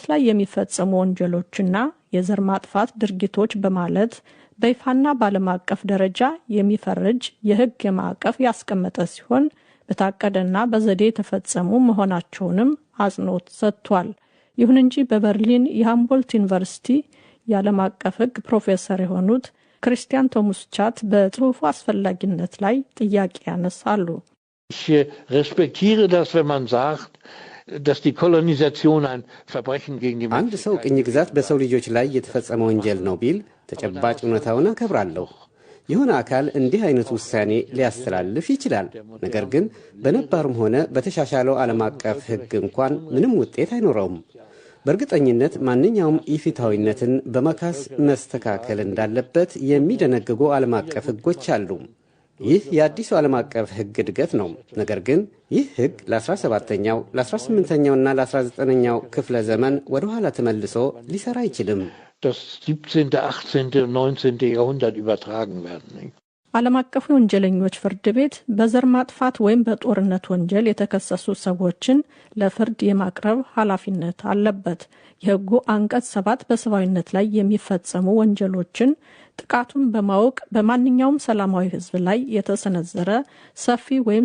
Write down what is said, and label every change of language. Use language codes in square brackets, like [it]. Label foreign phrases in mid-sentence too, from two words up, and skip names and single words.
[am] ላይ የሚፈጸሙ ወንጀሎችና የዘር ማጥፋት ድርጊቶች በማለት በይፋና በዓለም አቀፍ ደረጃ የሚፈርጅ የህግ የማዕቀፍ ያስቀመጠ ሲሆን በታቀደና በዘዴ የተፈጸሙ መሆናቸውንም አጽንኦት ሰጥቷል። ይሁን እንጂ በበርሊን የሃምቦልት ዩኒቨርሲቲ የዓለም አቀፍ ህግ ፕሮፌሰር የሆኑት ክሪስቲያን ቶሙስቻት በጽሑፉ አስፈላጊነት ላይ ጥያቄ ያነሳሉ። [de] Ich respektiere das, wenn man sagt, dass die Kolonisation ein Verbrechen gegen die [am] አንድ ሰው ቅኝ ግዛት በሰው ልጆች ላይ የተፈጸመ ወንጀል ነው ቢል ተጨባጭ እውነታውን አከብራለሁ። የሆነ አካል እንዲህ አይነት ውሳኔ ሊያስተላልፍ ይችላል። ነገር ግን በነባርም ሆነ በተሻሻለው ዓለም አቀፍ ህግ እንኳን ምንም ውጤት አይኖረውም። በእርግጠኝነት ማንኛውም ኢፍትሐዊነትን በመካስ መስተካከል እንዳለበት የሚደነግጉ ዓለም አቀፍ ህጎች አሉ። ይህ የአዲሱ ዓለም አቀፍ ህግ እድገት ነው። ነገር ግን ይህ ህግ ለ17ኛው፣ ለ18ኛውና ለ19ኛው ክፍለ ዘመን ወደ ኋላ ተመልሶ ሊሰራ አይችልም። [de] Das 17., 18. und 19. Jahrhundert übertragen werden. [am] ዓለም አቀፉ ወንጀለኞች ፍርድ ቤት በዘር ማጥፋት ወይም በጦርነት ወንጀል የተከሰሱ ሰዎችን ለፍርድ የማቅረብ ኃላፊነት አለበት። የህጉ አንቀጽ 7 በሰብአዊነት ላይ የሚፈጸሙ ወንጀሎችን ጥቃቱን በማወቅ በማንኛውም ሰላማዊ ህዝብ ላይ የተሰነዘረ ሰፊ ወይም